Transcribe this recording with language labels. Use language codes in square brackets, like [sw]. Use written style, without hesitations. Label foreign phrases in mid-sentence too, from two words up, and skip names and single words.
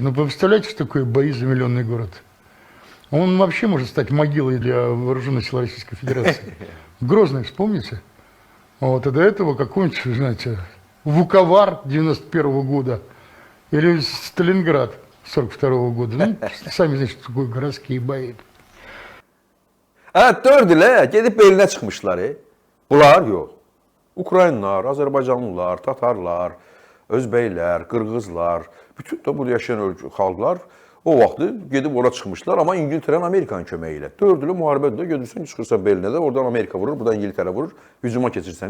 [ru] Вы представляете, что такое бои за миллионный город? Он вообще может стать могилой для вооруженных сил Российской Федерации. Грозный, вспомните? Вот, и до этого какой-нибудь, знаете, Вуковар 91-го года или Сталинград 42-го года. Сами знаете, что такое городские бои. [az] 4 ilə gedib belinə çıxmışlar. Bunlar yox. Ukraynalılar, Azərbaycanlılar, Tatarlar, Özbəklər, Qırğızlar, bütün də burada yaşayan xalqlar o vaxtı gedib ora çıxmışlar, amma İngiltərənin Amerikanın köməyi ilə. 4 ilə müharibədə gedirsən, çıxırsan belinə də, oradan Amerika vurur, buradan İngiltərə vurur, hücuma keçirsən.